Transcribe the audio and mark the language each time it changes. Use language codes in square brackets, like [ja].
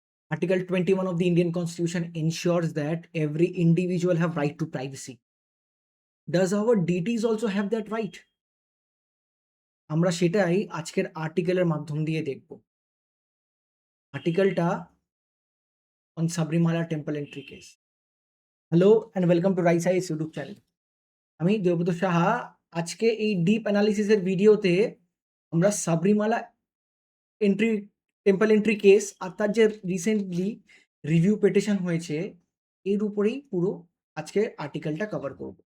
[en] Article 21 of the Indian Constitution ensures that every individual have right to privacy. Does our deities also have that right? [bn] আমরা সেটাই আজকের আর্টিকেলের মাধ্যম দিয়ে দেখব। [en] আর্টিকেলটা on Sabrimala temple entry case. Hello and welcome to Rise IAS YouTube channel. আমি দেবব্রত সাহা। [bn] আজকে এই deep অ্যানালিসিসের ভিডিওতে আমরা Sabarimala entry temple entry case আর তার যে রিসেন্টলি রিভিউ পিটিশন হয়েছে এর উপরেই পুরো আজকে আর্টিকেলটা কভার করব।